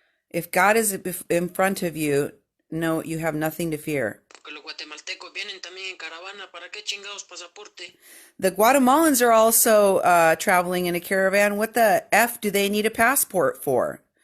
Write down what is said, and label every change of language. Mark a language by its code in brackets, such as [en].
[en] If God is in front of you, no, you have nothing to fear. [es] Porque los guatemaltecos vienen también en caravana, ¿para qué chingados pasaporte? [en] The Guatemalans are also traveling in a caravan. What the F do they need a passport for?